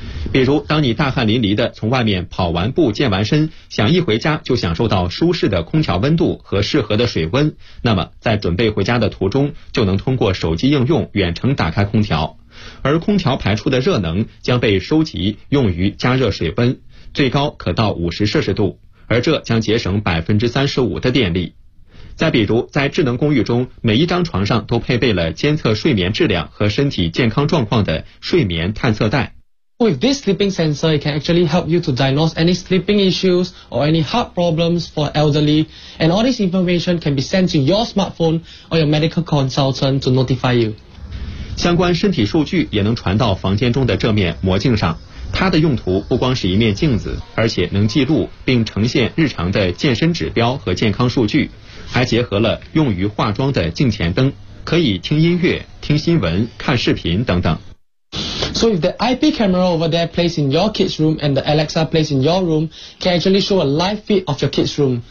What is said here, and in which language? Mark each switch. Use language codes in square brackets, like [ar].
[zh] 比如当你大汗淋漓的从外面跑完步健完身，想一回家就享受到舒适的空调温度和适合的水温，那么在准备回家的途中就能通过手机应用远程打开空调，而空调排出的热能将被收集用于加热水温，最高可到50摄氏度，而这将节省35%的电力。再比如，在智能公寓中，每一张床上都配备了监测睡眠质量和身体健康状况的睡眠探测带。 [en] With this sleeping sensor, it can actually help you to diagnose any sleeping issues or any heart problems for elderly. And all this information can be sent to your smartphone or your medical consultant to notify you. [zh] 相关身体数据也能传到房间中的这面魔镜上。它的用途不光是一面镜子，而且能记录并呈现日常的健身指标和健康数据，还结合了用于化妆的镜前灯，可以听音乐、听新闻、看视频等等。 [en] So if the IP camera over there plays in your kid's room and the Alexa plays in your room, can actually show a live feed of your kid's room.